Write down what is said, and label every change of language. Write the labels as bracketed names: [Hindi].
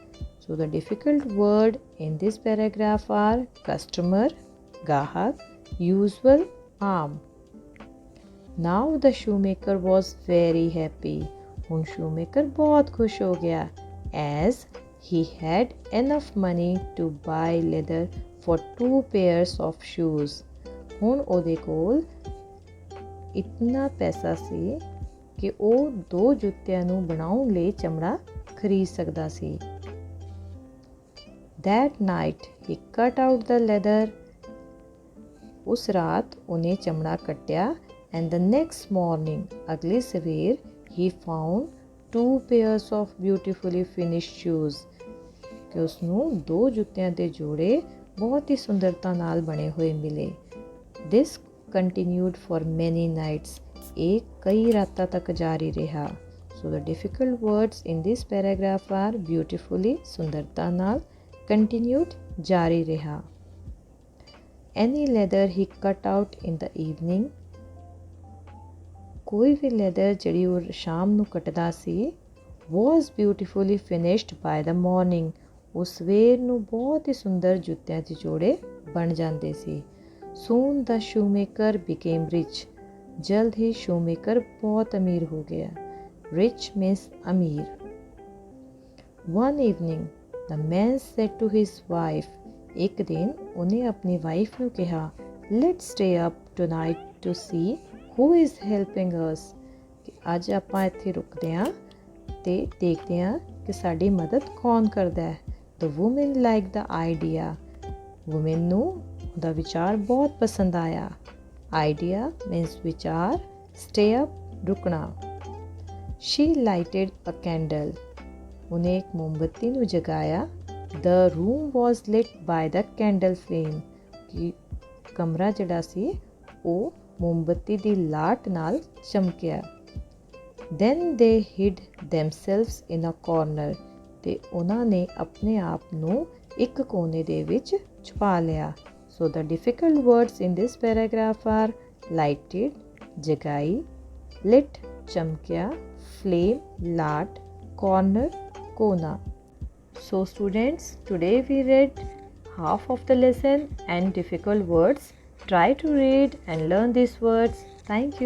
[English] So the difficult word in this paragraph are customer, ਗਾਹਕ, usual, ਆਮ. Now the shoemaker was very happy. [Punjabi] ਹੁਣ shoemaker ਬਹੁਤ ਖੁਸ਼ ਹੋ ਗਿਆ. [English] As he had enough money to buy leather for 2 pairs of shoes. [Punjabi] ਹੁਣ ਉਹਦੇ ਕੋਲ ਇਤਨਾ ਪੈਸਾ ਸੀ ਕਿ ਉਹ 2 ਜੁੱਤਿਆਂ ਨੂੰ ਬਣਾਉਣ ਲਈ ਚਮੜਾ ਖਰੀਦ ਸਕਦਾ ਸੀ. [English] That night he cut out the leather. [Punjabi] ਉਸ ਰਾਤ ਉਹਨੇ ਚਮੜਾ ਕੱਟਿਆ. [English] And the next morning, [Punjabi] ਅਗਲੀ ਸਵੇਰ, [English] he found 2 pairs of beautifully finished shoes. [Punjabi] ਕਿ ਉਸਨੂੰ 2 ਜੁੱਤਿਆਂ ਦੇ ਜੋੜੇ ਬਹੁਤ ਹੀ ਸੁੰਦਰਤਾ ਨਾਲ ਬਣੇ ਹੋਏ ਮਿਲੇ. [English] This continued for many nights. [Punjabi] ਇਹ ਕਈ ਰਾਤਾਂ ਤੱਕ ਜਾਰੀ ਰਿਹਾ. [English] So the difficult words in this paragraph are beautifully, [Punjabi] ਸੁੰਦਰਤਾ ਨਾਲ, [English] continued, [Punjabi] ਜਾਰੀ ਰਿਹਾ. [English] Any leather he cut out in the evening. [Punjabi] ਕੋਈ ਵੀ ਲੈਦਰ ਜਿਹੜੀ ਉਹ ਸ਼ਾਮ ਨੂੰ ਕੱਟਦਾ ਸੀ [English] was beautifully finished by the morning. [Punjabi] ਉਹ ਸਵੇਰ ਨੂੰ ਬਹੁਤ ਹੀ ਸੁੰਦਰ ਜੁੱਤਿਆਂ ਦੇ ਜੋੜੇ ਬਣ ਜਾਂਦੇ ਸੀ. [English] Soon the shoemaker became rich. [Punjabi] ਜਲਦ ਹੀ shoemaker ਬਹੁਤ ਅਮੀਰ ਹੋ ਗਿਆ. [English] Rich means ਅਮੀਰ. One evening, the man said to his wife. [Punjabi] ਇੱਕ ਦਿਨ ਉਹਨੇ ਆਪਣੀ ਵਾਈਫ ਨੂੰ ਕਿਹਾ, [English] Let's stay up tonight to see who is helping us. [Punjabi] ਕਿ ਅੱਜ ਆਪਾਂ ਇੱਥੇ ਰੁਕਦੇ ਹਾਂ ਤੇ ਦੇਖਦੇ ਹਾਂ ਕਿ ਸਾਡੀ ਮਦਦ ਕੌਣ ਕਰਦਾ ਹੈ. [English] The woman liked the idea. [Punjabi] Woman ਨੂੰ ਉਹਦਾ ਵਿਚਾਰ ਬਹੁਤ ਪਸੰਦ ਆਇਆ. [English] Idea means ਵਿਚਾਰ. Stay up, ਰੁਕਣਾ. She lighted a candle. [Punjabi] ਉਹਨੇ ਇੱਕ ਮੋਮਬੱਤੀ ਨੂੰ ਜਗਾਇਆ. [English] The room was lit by the candle flame. [Punjabi] ਕਿ ਕਮਰਾ ਜਿਹੜਾ ਸੀ ਉਹ ਮੋਮਬੱਤੀ ਦੀ ਲਾਟ ਨਾਲ ਚਮਕਿਆ. [English] Then they hid themselves in a corner. [Punjabi] ਤੇ ਉਹਨਾਂ ਨੇ ਆਪਣੇ ਆਪ ਨੂੰ ਇੱਕ ਕੋਨੇ ਦੇ ਵਿੱਚ ਛੁਪਾ ਲਿਆ. [English] So the difficult words in this paragraph are lighted, ਜਗਾਈ, lit, ਚਮਕਿਆ, flame, ਲਾਟ, corner, ਕੋਨਾ. So students, today we read half of the lesson and difficult words. Try to read and learn these words. Thank you.